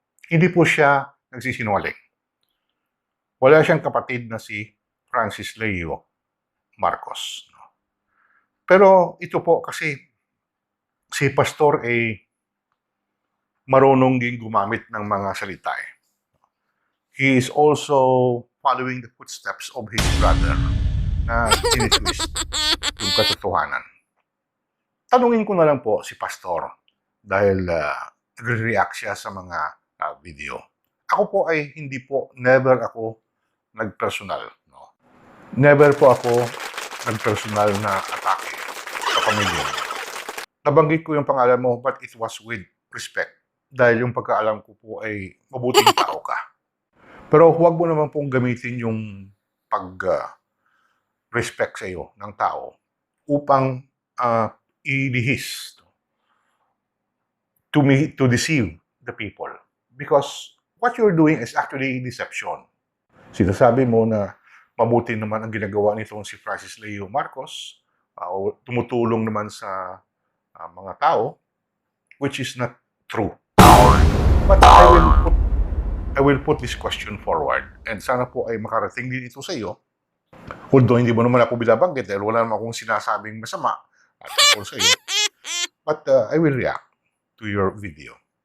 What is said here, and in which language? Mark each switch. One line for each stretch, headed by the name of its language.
Filipino: Hindi po siya nagsisinungaling. Wala siyang kapatid na si Francis Leo Marcos. Pero ito po kasi si Pastor ay marunong din gumamit ng mga salita.
English: He is also following the footsteps of his brother
Filipino: na tinitwist yung katotohanan. Tanungin ko na lang po si Pastor dahil nagre-react siya sa mga video. Ako po ay never ako nagpersonal. No? Never po ako nagpersonal na atake sa pamilya mo. Nabanggit ko yung pangalan mo,
English: but it was with respect.
Filipino: Dahil yung pagkaalam ko po ay mabuting tao ka. Pero huwag mo naman pong gamitin yung pag-respect sa iyo ng tao upang ilihis
English: to deceive the people. Because what you're doing is actually deception.
Filipino: Sinasabi mo na mabuti naman ang ginagawa nitong si Francis Leo Marcos, o tumutulong naman sa mga tao,
English: which is not true. But I will put this question forward, and
Filipino: sana po ay makarating din ito sa iyo. Although hindi mo naman ako binabanggit dahil wala naman akong sinasabing masama at tungkol sa iyo.
English: But I will react to your video.